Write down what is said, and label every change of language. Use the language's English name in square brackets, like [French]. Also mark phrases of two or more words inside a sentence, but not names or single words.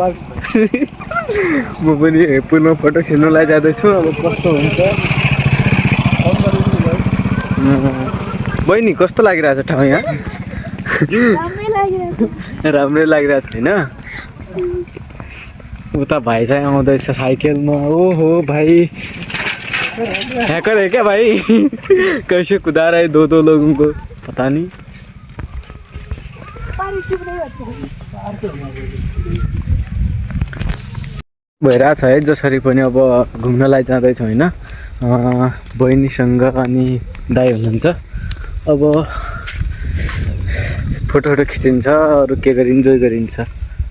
[Nepali] म पनि पुलमा फोटो खिच्नलाई जाँदैछु। अब कस्तो हुन्छ। बहिनी कस्तो लागिरहेछ ठाउँ यहाँ? राम्रै लागिरहेछ होइन। उता भाइ चाहिँ आउँदैछ साइकलमा। [Hindi] ओहो भाई हैकर है क्या भाई? कैसे कुदा रहे दो लोगों को पता नहीं। [Nepali] भइरहेछ है जसरी पनि। अब घुम्नलाई जाँदैछौँ होइन बहिनीसँग, अनि दाइ हुनुहुन्छ। अब फोटोहरू खिचिन्छ, अरू के गरी इन्जोय गरिन्छ।